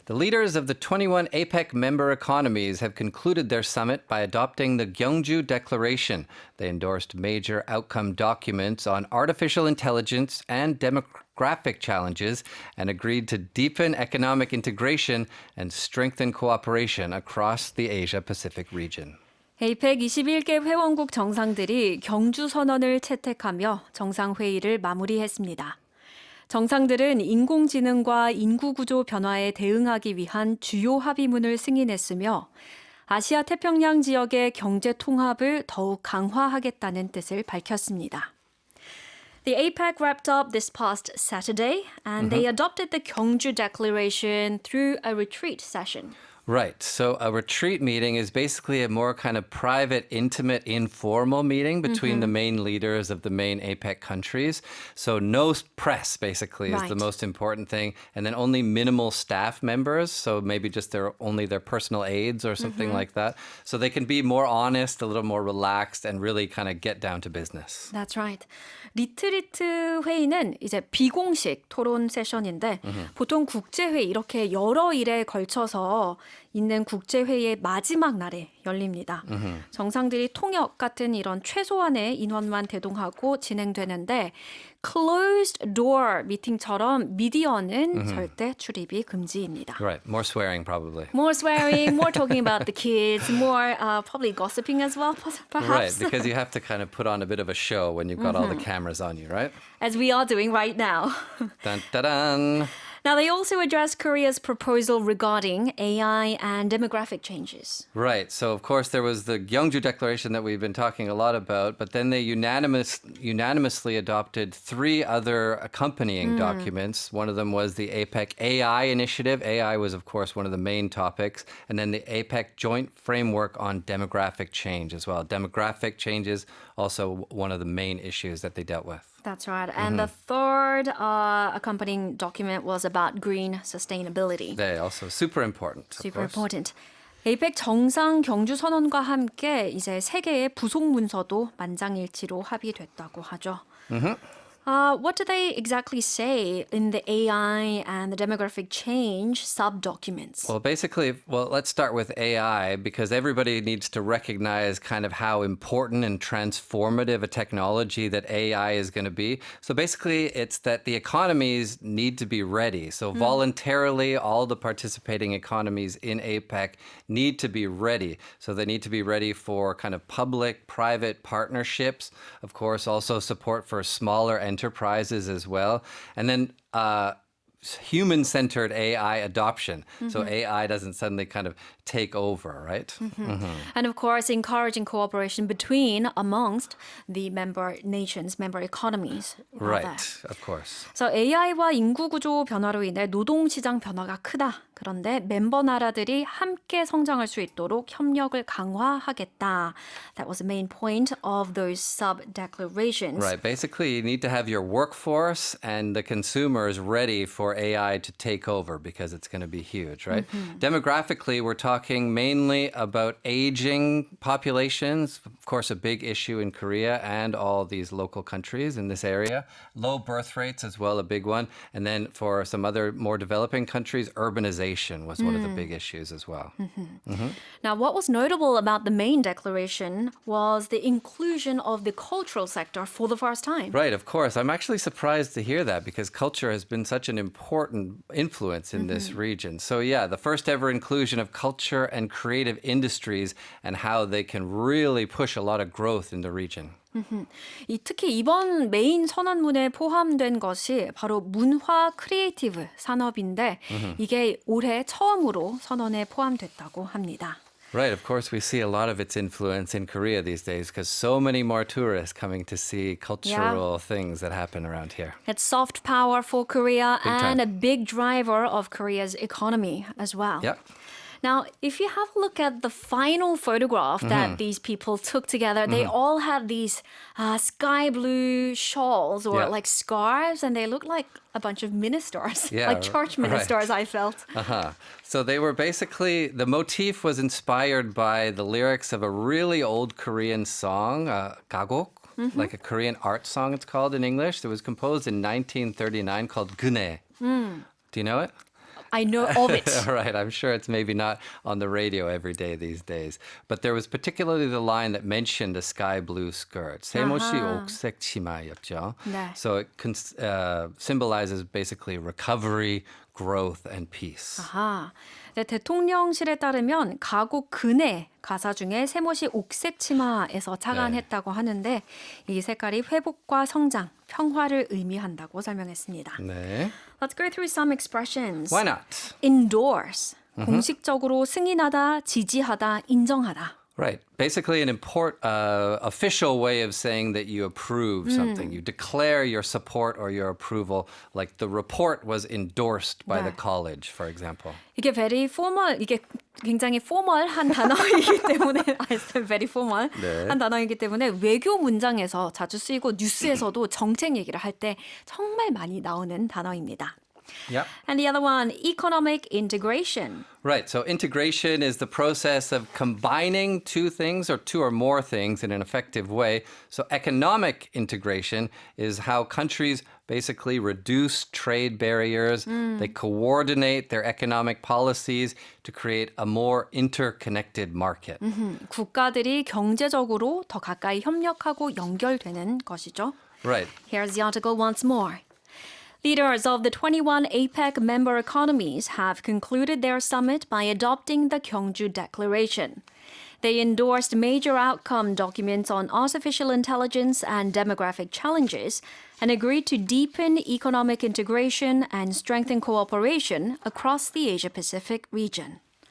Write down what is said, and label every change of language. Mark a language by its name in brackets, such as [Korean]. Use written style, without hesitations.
[English] The leaders of the 21 APEC member economies have concluded their summit by adopting the Gyeongju Declaration. They endorsed major outcome documents on artificial intelligence and demographic challenges and agreed to deepen economic integration and strengthen cooperation across the Asia-Pacific region. [Korean] APEC 21개 회원국 정상들이 경주 선언을 채택하며 정상회의를 마무리했습니다. 정상들은 인공지능과 인구구조 변화에 대응하기 위한 주요 합의문을 승인했으며 아시아 태평양 지역의 경제 통합을 더욱 강화하겠다는 뜻을 밝혔습니다. [English] The APEC wrapped up this past Saturday and they adopted the Gyeongju Declaration through a retreat session. Right. So a retreat meeting is basically a more kind of private, intimate, informal meeting between the main leaders of the main APEC countries. So no press, basically, is the most important thing. And then only minimal staff members. So maybe just only their personal aides or something like that. So they can be more honest, a little more relaxed, and really kind of get down to business. That's right. [Korean] 리트리트 회의는 이제 비공식 토론 세션인데 보통 국제회의 이렇게 여러 일에 걸쳐서 있는 국제회의의 마지막 날에 열립니다. 정상들이 통역 같은 이런 최소한의 인원만 대동하고 진행되는데 [English] closed door [Korean] 미팅처럼 미디어는 절대 출입이 금지입니다. [English] Right. More swearing, probably. More swearing, more talking about the kids, more probably gossiping as well, perhaps. Right, because you have to kind of put on a bit of a show when you've got all the cameras on you, right? As we are doing right now. Dun, da, dun. Now, they also addressed Korea's proposal regarding AI and demographic changes. Right. So, of course, there was the Gyeongju Declaration that we've been talking a lot about, but then they unanimously adopted three other accompanying documents. One of them was the APEC AI initiative. AI was, of course, one of the main topics. And then the APEC Joint Framework on Demographic Change as well. Demographic change is also one of the main issues that they dealt with. That's right. And the third accompanying document was about green sustainability. They also super important. Super important. [Korean] APEC 정상 경주 선언과 함께 이제 세 개의 부속 문서도 만장일치로 합의됐다고 하죠. [English] What do they exactly say in the AI and the demographic change sub-documents? Well, basically, let's start with AI because everybody needs to recognize kind of how important and transformative a technology that AI is going to be. So basically, it's that the economies need to be ready. So voluntarily, all the participating economies in APEC need to be ready. So they need to be ready for kind of public-private partnerships. Of course, also support for smaller enterprises as well. And then human-centered AI adoption. So AI doesn't suddenly kind of take over, right? And of course, encouraging cooperation amongst the member nations, member economies. Right, of course. [Korean] So AI와 인구 구조 변화로 인해 노동 시장 변화가 크다. 그런데 멤버 나라들이 함께 성장할 수 있도록 협력을 강화하겠다. [English] That was the main point of those sub-declarations. Right. Basically, you need to have your workforce and the consumers ready for AI to take over because it's going to be huge, right? Demographically, we're talking mainly about aging populations. Of course, a big issue in Korea and all these local countries in this area. Low birth rates as well, a big one. And then for some other more developing countries, urbanization was one of the big issues as well. Now, what was notable about the main declaration was the inclusion of the cultural sector for the first time. Right, of course. I'm actually surprised to hear that because culture has been such an important influence in this region. So yeah, the first ever inclusion of culture and creative industries and how they can really push a lot of growth in the region. [Korean] 특히 이번 메인 선언문에 포함된 것이 바로 문화 크리에이티브 산업인데 이게 올해 처음으로 선언에 포함됐다고 합니다. [English] Right, of course, we see a lot of its influence in Korea these days because so many more tourists coming to see cultural things that happen around here. It's soft power for Korea time. and a big driver of Korea's economy as well. Yep. Now, if you have a look at the final photograph that these people took together, they all had these sky blue shawls or like scarves, and they look like a bunch of ministers, like church ministers, I felt. So they were basically, the motif was inspired by the lyrics of a really old Korean song, gagok, like a Korean art song it's called in English. It was composed in 1939 called Gune. Do you know it? I know of it. Right, I'm sure it's maybe not on the radio every day these days. But there was particularly the line that mentioned the sky blue skirt. [Korean] 세모시 아하. 옥색 치마였죠. 네. [English] So it symbolizes basically recovery, growth, and peace. [Korean] 아하. 네, 대통령실에 따르면 가곡 근의 가사 중에 세모시 옥색 치마에서 착안했다고 하는데 이 색깔이 회복과 성장, 평화를 의미한다고 설명했습니다. 네. [English] Let's go through some expressions. Why not? Endorse. [Korean] 공식적으로 승인하다, 지지하다, 인정하다. [English] Right. Basically, an official way of saying that you approve something. You declare your support or your approval, like the report was endorsed by the [Korean] 네. [English] college, for example. [Korean] 이게 [English] very formal, [Korean] 이게 굉장히 포멀한 단어이기 때문에 [English] I said very formal [Korean] 네. 한 단어이기 때문에 외교 문장에서 자주 쓰이고 뉴스에서도 정책 얘기를 할 때 정말 많이 나오는 단어입니다. [English] Yep. And the other one, economic integration. Right. So integration is the process of combining two things or two or more things in an effective way. So economic integration is how countries basically reduce trade barriers. They coordinate their economic policies to create a more interconnected market. [Korean] 국가들이 경제적으로 더 가까이 협력하고 연결되는 것이죠. [English] Right. Here's the article once more. Leaders of the 21 APEC member economies have concluded their summit by adopting the Gyeongju Declaration. They endorsed major outcome documents on artificial intelligence and demographic challenges and agreed to deepen economic integration and strengthen cooperation across the Asia-Pacific region.